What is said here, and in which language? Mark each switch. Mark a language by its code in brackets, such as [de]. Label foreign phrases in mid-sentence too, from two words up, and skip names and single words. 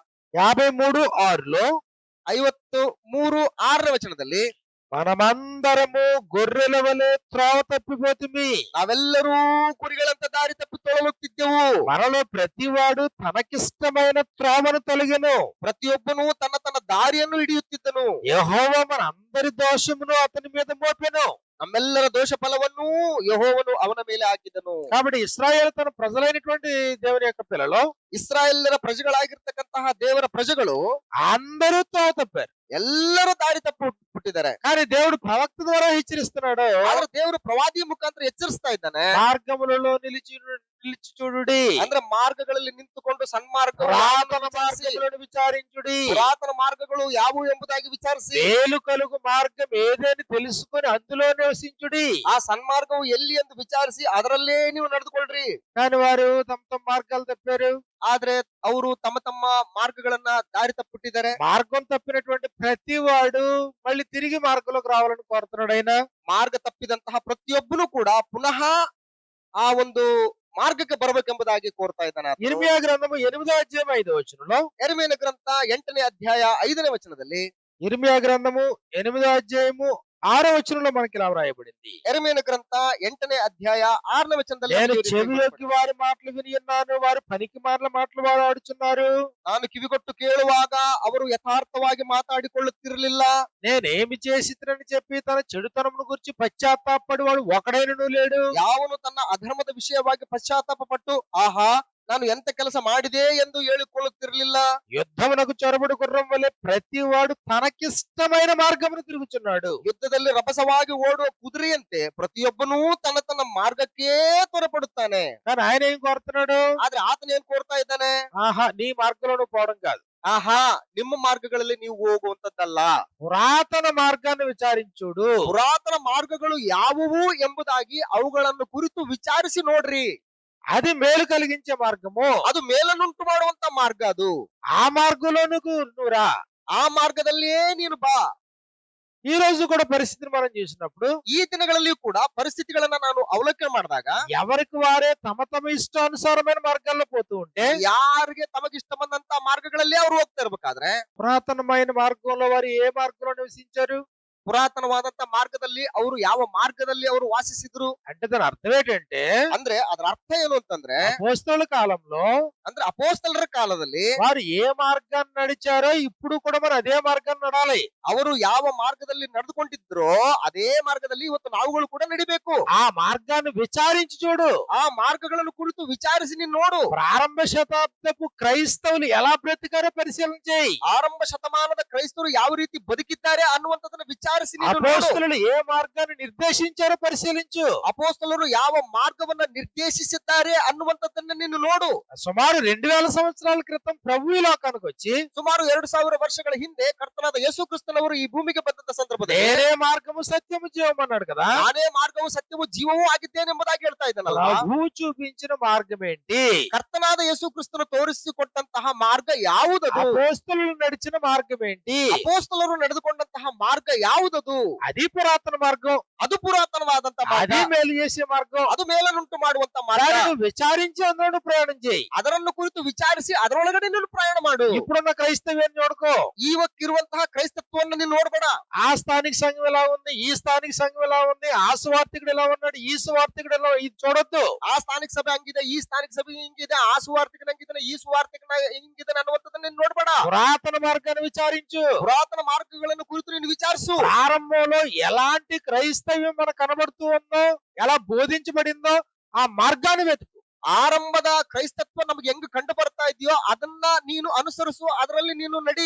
[te] 53:6లో [kn] 53:6ನೇ ವಚನದಲ್ಲಿ, [te] మనమందరము గొర్రెల వలె త్రోవ తప్పిపోతుమి, [kn] ನಾವೆಲ್ಲರೂ ಕುರಿಗಳಂತ ದಾರಿ ತಪ್ಪಿ ತೊಳಲುತ್ತಿದ್ದೆವು, [te] మనలో ప్రతివాడు తనకిష్టమైన త్రోవను తొలగెను, [kn] ಪ್ರತಿಯೊಬ್ಬನು ತನ್ನ ತನ್ನ ದಾರಿಯನ್ನು ಹಿಡಿಯುತ್ತಿದ್ದನು, [te] యెహోవా మన అందరి దోషమును అతని మీద మోపెను. [kn] ನಮ್ಮೆಲ್ಲರ ದೋಷ ಫಲವನ್ನೂ ಯೆಹೋವನು ಅವನ ಮೇಲೆ ಹಾಕಿದನು. [te] కాబట్టి ఇశ్రాయేలు తన ప్రజలైనటువంటి దేవుని యొక్క పిల్లలు [kn] ಇಸ್ರಾಯೇಲರ ಪ್ರಜೆಗಳಾಗಿರ್ತಕ್ಕಂತಹ ದೇವರ ಪ್ರಜೆಗಳು [te] అందరూ తో తప్పారు. [kn] ಎಲ್ಲರೂ ದಾರಿ ತಪ್ಪು ಹುಟ್ಟಿದ್ದಾರೆ. [te] కానీ దేవుడు ప్రవక్త ద్వారా హెచ్చరిస్తున్నాడు, [kn] ಆದ್ರೆ ದೇವರು ಪ್ರವಾದಿ ಮುಖಾಂತರ ಎಚ್ಚರಿಸ್ತಾ ಇದ್ದಾನೆ. [te] మార్గములలో నిలిచి చూడుడి, [kn] ಅಂದ್ರೆ ಮಾರ್ಗಗಳಲ್ಲಿ ನಿಂತುಕೊಂಡು ಸನ್ಮಾರ್ಗ [te] పురాతన మార్గములను విచారించుడి, [kn] ಪುರಾತನ ಮಾರ್ಗಗಳು ಯಾವುವು ಎಂಬುದಾಗಿ ವಿಚಾರಿಸಿ [te] మేలు కలుగు మార్గం ఏదని తెలుసుకొని అందులో నివసించుడి. [kn] ಆ ಸನ್ಮಾರ್ಗವು ಎಲ್ಲಿ ಎಂದು ವಿಚಾರಿಸಿ ಅದರಲ್ಲೇ ನೀವು ನಡೆದುಕೊಳ್ಳ್ರಿ. [te] కానీ వారు తమ మార్గాలు తప్పారు. [kn] ಆದ್ರೆ ಅವರು ತಮ್ಮ ತಮ್ಮ ಮಾರ್ಗಗಳನ್ನ ದಾರಿ ತಪ್ಪಿಟ್ಟಿದ್ದಾರೆ. [te] మార్గం తప్పినటువంటి ప్రతి వాడు మళ్ళీ తిరిగి మార్గంలోకి రావాలని కోరుతున్నాడు ఆయన. [kn] ಮಾರ್ಗ ತಪ್ಪಿದಂತಹ ಪ್ರತಿಯೊಬ್ಬನು ಕೂಡ ಪುನಃ ಆ ಒಂದು ಮಾರ್ಗಕ್ಕೆ ಬರಬೇಕೆಂಬುದಾಗಿ ಕೋರ್ತಾ ಇದ್ದಾನೆ. [te] ఇర్మియా గ్రంథము 8వ అధ్యాయం 5వ వచనంలో, [kn] ಯೆರೆಮೀಯನ ಗ್ರಂಥ 8ನೇ ಅಧ್ಯಾಯ 5ನೇ ವಚನದಲ್ಲಿ, [te] ఇర్మియా గ్రంథము 8వ అధ్యాయము 6వ వచనంలో మనకి ఇలా వ్రాయబడింది, [kn] ಯೆರೆಮೀಯನ ಗ್ರಂಥ 8ನೇ ಅಧ್ಯಾಯ 6ನೇ వచನದಲ್ಲಿ [te] నేను [kn] ಈ ರೀತಿ [te] చెవిలోకి వారి మాటలు విని ఉన్నాను, వారు పనికి మాటల మాటలు వాడాడుచున్నారు. [kn] ನಾನು ಕಿವಿಗೊಟ್ಟು ಕೇಳುವಾಗ ಅವರು ಯಥಾರ್ಥವಾಗಿ ಮಾತಾಡಿಕೊಳ್ಳುತ್ತಿರಲಿಲ್ಲ. [te] నేనేమి చేసినని చెప్పి తన చెడుతనమును గురించి పశ్చాత్తాపడి వాడు ఒకడైనను లేడు. [kn] ಯಾವನು ತನ್ನ ಅಧರ್ಮದ ವಿಷಯವಾಗಿ ಪಶ್ಚಾತ್ತಾಪ ಪಟ್ಟು ಆಹಾ ನಾನು ಎಂತ ಕೆಲಸ ಮಾಡಿದೆ ಎಂದು ಹೇಳಿಕೊಳ್ಳುತ್ತಿರಲಿಲ್ಲ. [te] యుద్ధమునకు చొరబడి గుర్రం వలె ప్రతి వాడు తనకిష్టమైన మార్గమును తిరుగుచున్నాడు. [kn] ಯುದ್ಧದಲ್ಲಿ ರಭಸವಾಗಿ ಓಡುವ ಕುದುರೆಯಂತೆ ಪ್ರತಿಯೊಬ್ಬನೂ ತನ್ನ ತನ್ನ ಮಾರ್ಗಕ್ಕೆ ತ್ವರೆಪಡುತ್ತಾನೆ. [te] కానీ ఆయన ఏం కోరుతున్నాడు? [kn] ಆದ್ರೆ ಆತನ ಏನ್ ಕೋರ್ತಾ ಇದ್ದಾನೆ? [te] ఆహా, నీ మార్గంలో నువ్వు పోవడం కాదు, [kn] ಆಹಾ ನಿಮ್ಮ ಮಾರ್ಗಗಳಲ್ಲಿ ನೀವು ಹೋಗುವಂತದ್ದಲ್ಲ, [te] పురాతన మార్గాన్ని విచారించుడు. [kn] ಪುರಾತನ ಮಾರ್ಗಗಳು ಯಾವುವು ಎಂಬುದಾಗಿ ಅವುಗಳನ್ನು ಕುರಿತು ವಿಚಾರಿಸಿ ನೋಡ್ರಿ. [te] అది మేలు కలిగించే మార్గము. [kn] ಅದು ಮೇಲನ್ನುಂಟು ಮಾಡುವಂತ ಮಾರ್ಗ. ಅದು [te] ఆ మార్గంలో నువ్వు రా. [kn] ಆ ಮಾರ್ಗದಲ್ಲಿಯೇ ನೀನು ಬಾ. [te] ఈ రోజు కూడా పరిస్థితిని మనం చూసినప్పుడు [kn] ಈ ದಿನಗಳಲ್ಲಿಯೂ ಕೂಡ ಪರಿಸ್ಥಿತಿಗಳನ್ನ ನಾನು ಅವಲೋಕನೆ ಮಾಡಿದಾಗ [te] ఎవరికి వారే తమ తమ ఇష్టానుసారమైన మార్గాల్లో పోతూ ఉంటే, [kn] ಯಾರಿಗೆ ತಮಗಿಷ್ಟ ಬಂದಂತ ಮಾರ್ಗಗಳಲ್ಲಿ ಅವ್ರು ಹೋಗ್ತಾ ಇರ್ಬೇಕಾದ್ರೆ [te] పురాతనమైన మార్గంలో వారు ఏ మార్గంలో నివసించారు? [kn] ಪುರಾತನವಾದಂತ ಮಾರ್ಗದಲ್ಲಿ ಅವರು ಯಾವ ಮಾರ್ಗದಲ್ಲಿ ಅವರು ವಾಸಿಸಿದ್ರು [te] అంటే దాని అర్థం ఏంటంటే, [kn] ಅಂದ್ರೆ ಅದರ ಅರ್ಥ ಏನು ಅಂತಂದ್ರೆ [te] అపోస్తలుల కాలంలో [kn] ಅಂದ್ರೆ ಅಪೋಸ್ತಲರ ಕಾಲದಲ್ಲಿ [te] వారు ఏ మార్గాన్ని నడిచారో ఇప్పుడు కూడా మరి అదే మార్గాన్ని నడాలి. [kn] ಅವರು ಯಾವ ಮಾರ್ಗದಲ್ಲಿ ನಡೆದುಕೊಂಡಿದ್ರೋ ಅದೇ ಮಾರ್ಗದಲ್ಲಿ ಇವತ್ತು ನಾವುಗಳು ಕೂಡ ನಡಿಬೇಕು. [te] ఆ మార్గాన్ని విచారించి చూడు. [kn] ಆ ಮಾರ್ಗಗಳನ್ನು ಕುರಿತು ವಿಚಾರಿಸಿ ನೀನು ನೋಡು. [te] ప్రారంభ శతాబ్దపు క్రైస్తవులు ఎలా బ్రతికారో పరిశీలన చేయి. [kn] ಆರಂಭ ಶತಮಾನದ ಕ್ರೈಸ್ತರು ಯಾವ ರೀತಿ ಬದುಕಿದ್ದಾರೆ ಅನ್ನುವಂಥದ್ದನ್ನ ವಿಚಾರಿಸಿ ನೀನು ನೋಡು. [te] అపోస్తలులు ఏ మార్గాన్ని నిర్దేశించారో పరిశీలించు. [kn] ಅಪೋಸ್ತಲರು ಯಾವ ಮಾರ್ಗವನ್ನ ನಿರ್ದೇಶಿಸಿದ್ದಾರೆ ಅನ್ನುವಂಥದ್ದನ್ನ ನೀನು ನೋಡು. [te] సుమారు 2000 సంవత్సరాల క్రితం ప్రభు ఈ లోకానికి వచ్చి [kn] ಸುಮಾರು 2000 ವರ್ಷಗಳ ಹಿಂದೆ ಕರ್ತನಾದ ಯೇಸು ಕ್ರಿಸ್ತನವರು ಈ ಭೂಮಿಗೆ ಬಂದಂತ ಸಂದರ್ಭದಲ್ಲಿ [te] నేనే మార్గము సత్యము జీవం అన్నాడు కదా. [kn] ನಾನೇ ಮಾರ್ಗವು ಸತ್ಯವೂ ಜೀವವೂ ಆಗಿದ್ದೇನೆಂಬುದಾಗಿ ಹೇಳ್ತಾ ಇದ್ದಾನಲ್ಲ. [te] ప్రభు చూపించిన మార్గం ఏంటి? [kn] ಕರ್ತನಾದ ಯೇಸು ಕ್ರಿಸ್ತನು ತೋರಿಸಿಕೊಟ್ಟಂತಹ ಮಾರ್ಗ ಯಾವುದದು? [te] అపోస్తలులు నడిచిన మార్గం ఏంటి? [kn] ಅಪೋಸ್ತಲರು ನಡೆದುಕೊಂಡಂತಹ ಮಾರ್ಗ ಯಾವುದದು? [te] అది పురాతన మార్గం, [kn] ಅದು ಪುರಾತನವಾದಂತ ಮಾರ್ಗ, [te] అది మేలు చేసే మార్గం. [kn] ಅದು ಮೇಲನ್ನುಂಟು ಮಾಡುವಂತ ಮಾರ್ಗ. [te] దాన్ని నువ్వు విచారించి అందులో ప్రయాణం చేయి. [kn] ಅದರನ್ನು ಕುರಿತು ವಿಚಾರಿಸಿ ಅದರೊಳಗಡೆ ನೀನು ಪ್ರಯಾಣ ಮಾಡು. [te] ఇప్పుడున్న క్రైస్తవ్యాన్ని చూడుకో. [kn] ಇವಕ್ಕಿರುವಂತಹ ಕ್ರೈಸ್ತತ್ವವನ್ನು ನೀನು ನೋಡ್ಬೇಡ. [te] ఆ స్థానిక సంఘం ఎలా ఉంది, ఈ స్థానిక సంఘం ఎలా ఉంది, ఆ సువార్థికుడు ఎలా ఉన్నాడు, ఈ సువార్థికుడు ఎలా, ఇది చూడొద్దు. [kn] ಆ ಸ್ಥಾನಿಕ ಸಭೆ ಹಂಗಿದೆ, ಈ ಸ್ಥಾನಿಕ ಸಭೆ ಹಿಂಗಿದೆ, ಆ ಸುವಾರ್ಥಿಕನ ಹಂಗಿದ್ದಾನೆ, ಈ ಸುವಾರ್ಥಿಕನ ಹಿಂಗಿದ್ದಾನೆ ಅನ್ನುವಂಥದ್ದನ್ನ ನೀನು ನೋಡ್ಬೇಡ. [te] పురాతన మార్గాన్ని విచారించు. [kn] ಪುರಾತನ ಮಾರ್ಗಗಳನ್ನು ಕುರಿತು ನೀನು ವಿಚಾರಿಸು. [te] ప్రారంభంలో ఎలాంటి క్రైస్తవ్యం మనకు కనబడుతూ ఉందో, ఎలా బోధించబడిందో ఆ మార్గాన్ని వెతుకు. [kn] ಆರಂಭದ ಕ್ರೈಸ್ತತ್ವ ನಮಗೆ ಹೆಂಗ್ ಕಂಡು ಬರ್ತಾ ಇದೆಯೋ ಅದನ್ನ ನೀನು ಅನುಸರಿಸು, ಅದರಲ್ಲಿ ನೀನು ನಡಿ.